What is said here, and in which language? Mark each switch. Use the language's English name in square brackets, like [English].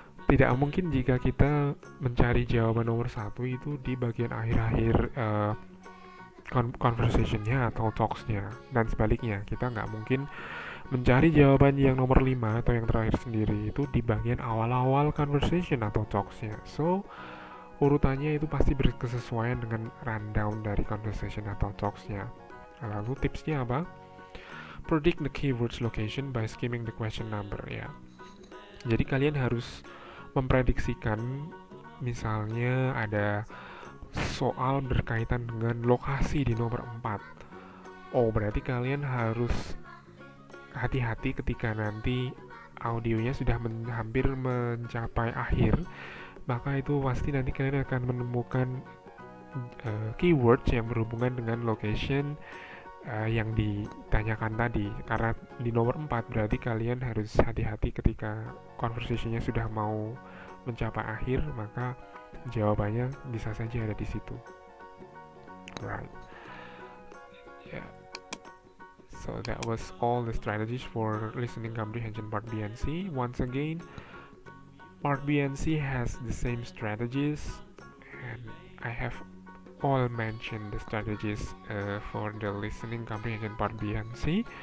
[Indonesian] Tidak mungkin jika kita mencari jawaban nomor 1 itu di bagian akhir-akhir conversationnya atau talksnya, dan sebaliknya kita nggak mungkin mencari jawaban yang nomor 5 atau yang terakhir sendiri itu di bagian awal-awal conversation atau talksnya. So urutannya itu pasti berkesesuaian dengan rundown dari conversation atau talksnya. Lalu tipsnya apa? [English] Predict the keywords location by skimming the question number ya. [Indonesian] Jadi kalian harus memprediksikan, misalnya ada soal berkaitan dengan lokasi di nomor 4. Oh, berarti kalian harus hati-hati ketika nanti audionya sudah hampir mencapai akhir. Maka itu pasti nanti kalian akan menemukan keywords yang berhubungan dengan location yang ditanyakan tadi. Karena di nomor 4 berarti kalian harus hati-hati ketika conversation-nya sudah mau mencapai akhir, maka Jawabannya bisa saja ada di situ. [English] Right. Yeah. So that was all the strategies for listening comprehension part B and C. Once again, part B and C has the same strategies, and I have all mentioned the strategies for the listening comprehension part B and C.